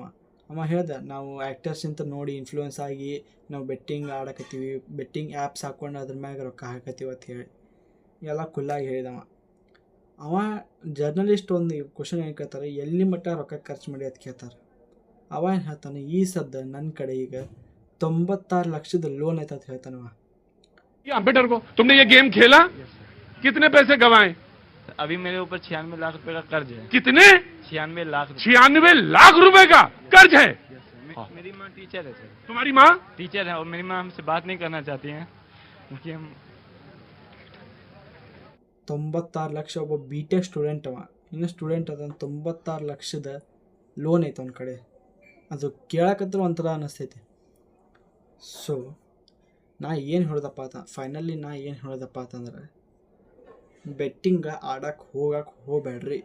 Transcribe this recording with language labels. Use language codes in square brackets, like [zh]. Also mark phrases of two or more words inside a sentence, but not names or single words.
[kn] ಅವ ಹೇಳ್ದ, ನಾವು ಆ್ಯಕ್ಟರ್ಸ್ ಅಂತ ನೋಡಿ ಇನ್ಫ್ಲೂಯೆನ್ಸ್ ಆಗಿ ನಾವು ಬೆಟ್ಟಿಂಗ್ ಆಡಕತ್ತೀವಿ, [en] betting apps [kn] ಹಾಕ್ಕೊಂಡು ಅದ್ರ ಮ್ಯಾಗ ರೊಕ್ಕ ಹಾಕತ್ತೀವಿ ಅಂತ ಹೇಳಿ ಎಲ್ಲ ಖುಲ್ಲಾಗಿ ಹೇಳಿದವ. ಅವ ಜರ್ನಲಿಸ್ಟ್ ಒಂದು ಕ್ವಶನ್ ಏನು ಕೇಳ್ತಾರೆ, ಎಲ್ಲಿ ಮಟ್ಟ ರೊಕ್ಕ ಖರ್ಚು ಮಾಡಿ ಅಂತ ಕೇಳ್ತಾರೆ. ಅವ ಏನು ಹೇಳ್ತಾನೆ, ಈ ಸದ್ದ ನನ್ನ ಕಡೆ ಈಗ 96 ಲಕ್ಷದ ಲೋನ್ ಐತೆ ಅಂತ ಹೇಳ್ತಾನವ. [hi] अंबेडकर को तुमने ये गेम खेला? कितने पैसे गवाए? अभी मेरे ऊपर 96 लाख रुपए का कर्ज है। कितने? 96 लाख। 96 लाख रुपए का कर्ज है। मेरी माँ टीचर है सर। तुम्हारी माँ टीचर है और मेरी माँ हमसे बात नहीं करना चाहती हैं क्योंकि हम [kn] 96 ಲಕ್ಷ. ಒಬ್ಬ [en] BTech student [kn] ಅವ, ಇನ್ನು ಸ್ಟೂಡೆಂಟ್ ಅದನ್ನು 96 ಲಕ್ಷದ ಲೋನ್ ಐತೆ ಒಂದು ಕಡೆ. ಅದು ಕೇಳಕತ್ರ ಒಂಥರ ಅನ್ನಿಸ್ತೈತಿ. [en] so finally [kn] ನಾ ಏನು ಹೇಳ್ದಪ್ಪ ಅಂತಂದ್ರೆ, ಬೆಟ್ಟಿಂಗ ಆಡಕ್ಕೆ ಹೋಗ್ಬೇಡ್ರಿ.